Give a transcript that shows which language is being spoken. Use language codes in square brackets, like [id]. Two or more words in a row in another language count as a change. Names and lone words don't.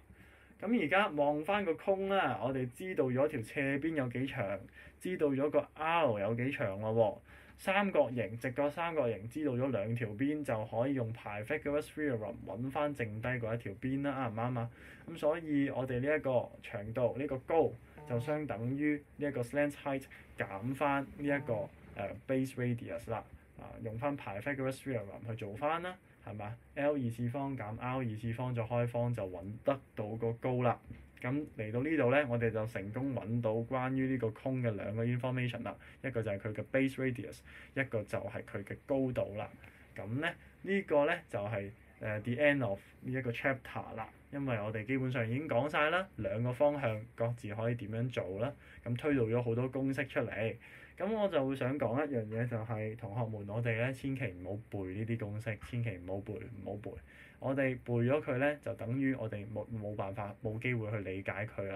[yue] 咁而家望翻個 cone啦，我哋知道咗條斜邊有幾長，知道咗個 r 有幾長咯喎。三角形，直角三角形知道咗2條邊，就可以用 [en] Pythagoras theorem [yue] 揾翻剩低嗰一條邊啦，啱唔啱啊？咁所以我哋呢一個長度，呢個高就相等於呢一個 [en] slant height [yue] 減翻呢一個 [en] base radius [yue] 啦。用翻 [en] Pythagoras theorem [yue] 去做翻啦，係嘛？L 二次方減 R 二次方再開方就揾得到個高啦。咁嚟到呢度咧，我哋就成功揾到關於呢個 cone 嘅2個 information 啦。一個就係佢嘅 [en] base radius， [yue] 一個就係佢嘅高度啦。咁咧呢個咧就係 [en] the end of [yue] 呢一個 chapter 啦。因為我哋基本上已經講晒啦，2個方向各自可以點樣做啦。咁推導咗好多公式出嚟。咁我就會想講一樣嘢，就係同學們，我哋咧千祈唔好背呢啲公式，千祈唔好背，唔好背。我哋背咗佢咧，就等於我哋冇辦法、冇機會去理解佢啦。